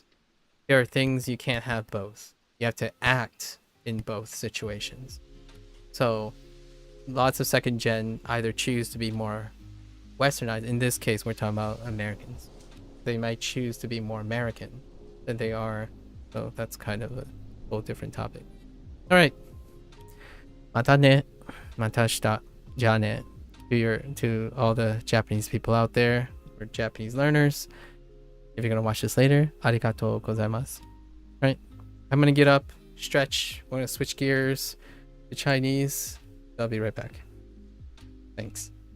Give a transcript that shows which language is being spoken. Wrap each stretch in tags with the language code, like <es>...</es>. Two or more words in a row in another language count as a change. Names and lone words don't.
<en>There are things you can't have both. You have to act in both situations. So lots of second gen either choose to be more westernized. In this case, we're talking about Americans. They might choose to be more American than they are. So that's kind of a whole different topic. All right.</en> <ja>またね。またした。じゃね.</ja> <en>To all the Japanese people out there, or Japanese learners. If you're going to watch this later,</en> <ja>ありがとうございます.</ja> <en>Right? I'm going to get up, stretch. We're going to switch gears to Chinese. I'll be right back. Thanks.</en>